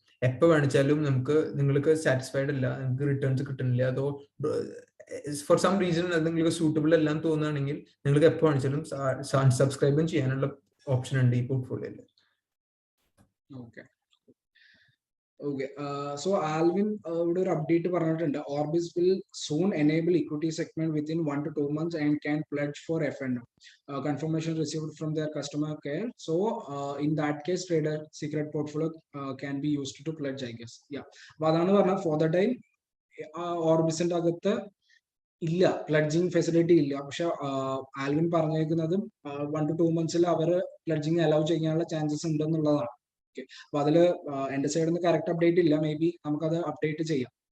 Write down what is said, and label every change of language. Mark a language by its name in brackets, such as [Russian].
[Malayalam] എപ്പോ വേണിച്ചാലും നിങ്ങൾക്ക് സാറ്റിസ്ഫൈഡ് അല്ല, നിങ്ങൾക്ക് റിട്ടേൺസ് കിട്ടുന്നില്ല, അതോ ഫോർ സം റീസൺ അത് നിങ്ങൾക്ക് സൂട്ടബിൾ അല്ലാന്ന് തോന്നുകയാണെങ്കിൽ നിങ്ങൾക്ക് എപ്പോ വേണിച്ചാലും സബ്സ്ക്രൈബും ചെയ്യാനുള്ള ഓപ്ഷൻ ഉണ്ട് ഈ പോർട്ട്ഫോളിയോയിൽ. ഓക്കെ ഓക്കെ, സോ ആൽവിൻ ഇവിടെ ഒരു അപ്ഡേറ്റ് പറഞ്ഞിട്ടുണ്ട്. [English] Orbis will soon enable equity segment within 1 to 2 months and can pledge for F&O. Confirmation received from their customer care. So in that case, trader secret portfolio can be used to pledge, I guess. Yeah. [Malayalam] അപ്പൊ അതാണ് പറഞ്ഞത്, for the time ഓർബിസിന്റെ അകത്ത് ഇല്ല, പ്ലഡ്ജിങ് facility ഇല്ല. പക്ഷെ Alvin പറഞ്ഞേക്കുന്നത് 1 to 2 months our പ്ലഡ്ജിങ് allow ചെയ്യാനുള്ള chances ഉണ്ടെന്നുള്ളതാണ്. അപ്പൊ അതില് എന്റെ സൈഡിൽ നിന്ന് കറക്റ്റ് അപ്ഡേറ്റ് ഇല്ല, മേ ബി നമുക്കത് അപ്ഡേറ്റ് ചെയ്യാം.